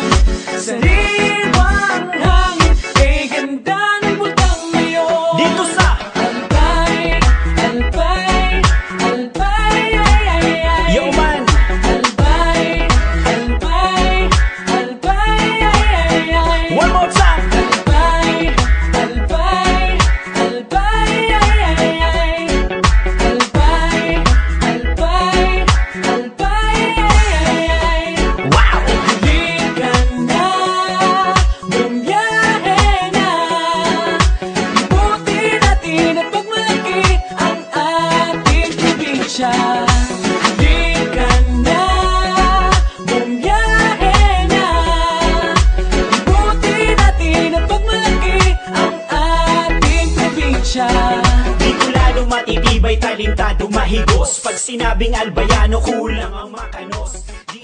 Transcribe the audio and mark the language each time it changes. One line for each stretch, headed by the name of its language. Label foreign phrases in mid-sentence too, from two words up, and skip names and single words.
Filipino: Sariwang hangin, kay ganda ng butang ngayon. Dito sa Albay, albay, albay, ay, ay, ay.
English: Yo man,
Filipino: Albay, albay, albay, ay, ay, ay.
English: one more time.
Filipino: Albay, albay, albay, ay, ay, ay. Albay, albay, albay, ay, ay, ay. Wow! Halika na, bumiyahe na. Ibuti natin at pagmalaki ang ating probinsya. Halika na, bumiyahe na. Ibuti natin at pagmalaki ang ating probinsya. Dito lalo matitibay, talentado, mahigos. Pag sinabing albayano, kulang ang makanos.